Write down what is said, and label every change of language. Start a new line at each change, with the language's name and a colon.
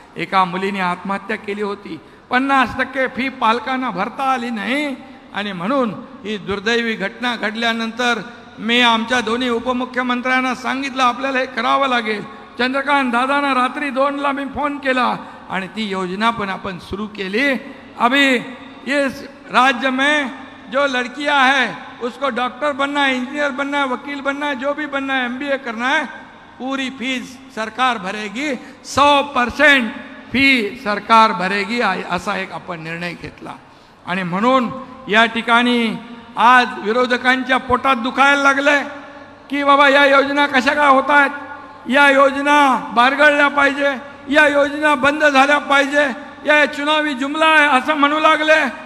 Marathi: एका मुलीने आत्महत्या केली होती, 50% फी पालकांना भरता आली नाही. आणि म्हणून ही दुर्दैवी घटना घडल्यानंतर मी आमच्या दोन्ही उपमुख्यमंत्र्यांना सांगितलं आपल्याला हे करावं लागेल. चंद्रकांत दादांना रात्री 2ला मी फोन केला आणि ती योजना पण आपण शुरू केली.
Hindi: अभी इस राज्य में जो लड़कियां है उसको डॉक्टर बनना है, इंजीनियर बनना है, वकील बनना है, जो भी बनना है, MBA करना है, पूरी फीस सरकार भरेगी. 100% फी सरकार भरेगी,
Marathi: असा एक आपण निर्णय घेतला. आणि म्हणून या ठिकाणी आज विरोधकांच्या पोटात दुखायला लागले की बाबा या योजना कशा काय होत आहेत, या योजना बारगळल्या पाहिजे, या योजना बंद झाल्या पाहिजे, या चुनावी जुमला आहे असं म्हणू लागले.